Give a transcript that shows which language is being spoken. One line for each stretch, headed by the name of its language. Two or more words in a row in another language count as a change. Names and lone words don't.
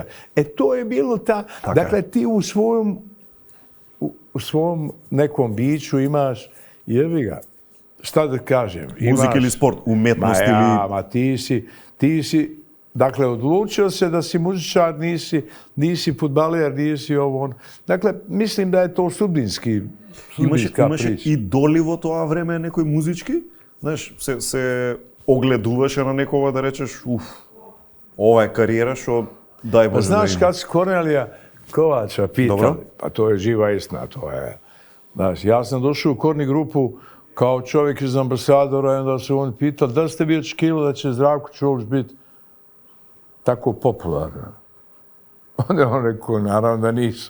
Bosnian: To je bilo Dakle, ti u svom nekom biću imaš, jebi ga, šta da kažem? Muzika ili sport, umetnost ili... Ti si, dakle, odlučio se da si muzičar, nisi fudbaler, nisi ovo ono. Dakle, mislim da je to sudbinski.
Macedonian: Имаше и доли во тоа време некој музички? Знаеш, се огледуваше на некога да речеш, ова е кариера што дај Боже да има. Знаеш,
Bosnian: kad si Kornelija Kovača pitali, pa to je živa istina, to je. Znaš, ja sam došao u Korni grupu kao čovjek iz ambasadora i onda su oni pitali da ste vi očekivali da će Zdravko Čolić biti tako popularan. Onda je on rekao, naravno da nisam.